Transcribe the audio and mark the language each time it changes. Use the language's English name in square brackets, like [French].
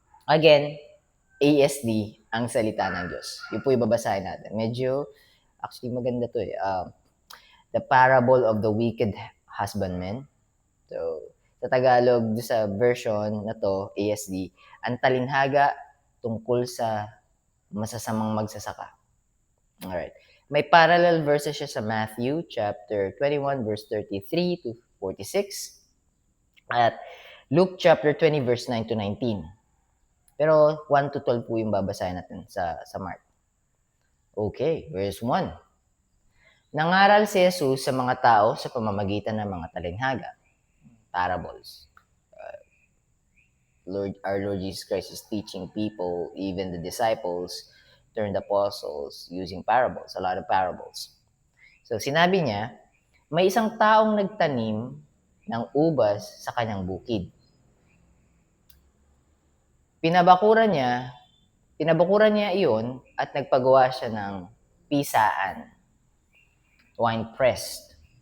[Filipino] Again, ASD ang salita ng Diyos. Yun po yung babasahin natin. Actually maganda to eh. [English] The parable of the wicked husbandman. [Filipino] So, sa Tagalog, sa version na to, ASD, ang talinhaga tungkol sa masasamang magsasaka. Alright. May parallel verses siya sa Matthew chapter 21 verse 33 to 46 at Luke chapter 20 verse 9 to 19. Pero 1 to 12 po yung babasahin natin sa Mark. Okay, verse 1. Nangaral si Jesus sa mga tao sa pamamagitan ng mga talinghaga, parables. [English] Our Lord Jesus Christ is teaching people, even the disciples, turned apostles, using parables, a lot of parables. [Filipino] So sinabi niya, may isang taong nagtanim ng ubas sa kanyang bukid. Pinabakuran niya iyon at nagpagawa siya ng pisaan, wine pressed.